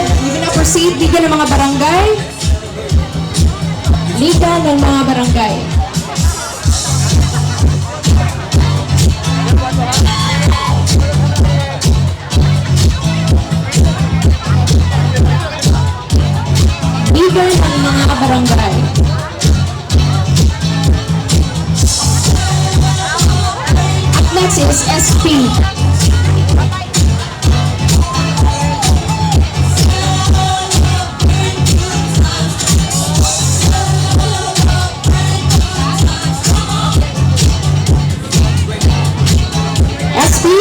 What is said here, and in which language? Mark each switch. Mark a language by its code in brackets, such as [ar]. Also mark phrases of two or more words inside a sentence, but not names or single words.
[en] We will now proceed. Liga ng mga Barangay. Liga ng mga Barangay. Liga ng mga Barangay. Next is SP. SP.